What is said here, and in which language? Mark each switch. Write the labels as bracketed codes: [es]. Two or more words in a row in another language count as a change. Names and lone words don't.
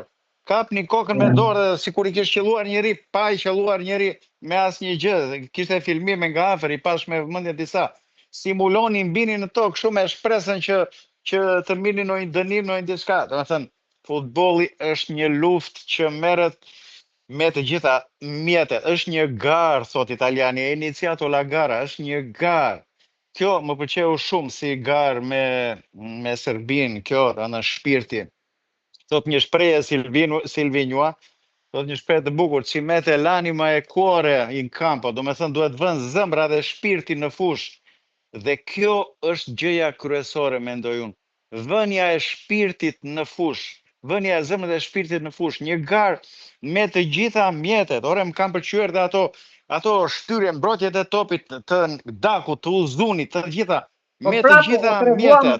[sq] Kapnin kokën me dorë dhe sikur i kishte qelluar njëri, pa i qelluar njëri me asnjë gjë. Kishte filmime nga afër, i pash me vëmendje disa. Simulonin, binin në tokë shumë e shpresën që të mirnin ndonjë dënim, ndonjë diçka. Domethënë, futbolli është një luftë që merret me të gjitha mjetet. Është një garë, thot italiani, [it] e iniciato la gara, [sq] është një garë. Kjo më pëlqeu shumë si garë me Serbinë, kjo në shpirti. Thot një shprehje Silvinua, thot një shprehje të bukur, [it] ci mette l'anima e cuore in campo, [sq] domethënë duhet vënë zemra dhe shpirti në fushë. Dhe kjo është gjëja kryesore, mendoj unë. Vënia e shpirtit në fushë, vënia e zemrës dhe shpirtit në fushë, një garë me të gjitha mjetet. Ore më kanë pëlqyer dhe ato shtyrje, mbrojtjet e topit të Dakut, të Uzunit, të gjitha me të gjitha mjetet.